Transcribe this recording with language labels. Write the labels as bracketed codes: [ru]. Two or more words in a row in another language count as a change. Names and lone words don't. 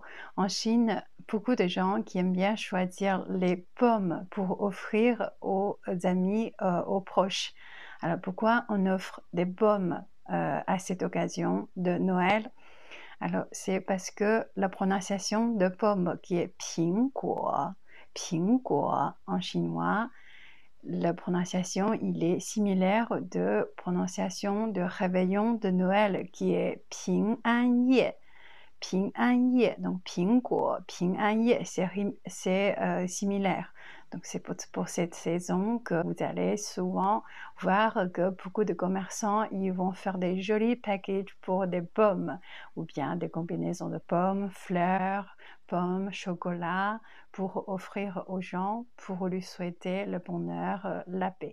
[fr] En Chine, beaucoup de gens qui aiment bien choisir les pommes pour offrir aux amis, aux proches. Alors pourquoi on offre des pommes à cette occasion de Noël? Alors c'est parce que la prononciation de pomme qui est [zh] 苹果, 苹果 [fr] en chinois, la prononciation il est similaire de prononciation de réveillon de Noël qui est 平安夜. 平安夜, donc [zh] 苹果, 平安夜, [fr] c'est similaire. Donc c'est pour cette saison que vous allez souvent voir que beaucoup de commerçants ils vont faire des jolis packages pour des pommes ou bien des combinaisons de pommes, fleurs, pommes, chocolat pour offrir aux gens, pour lui souhaiter le bonheur, la paix.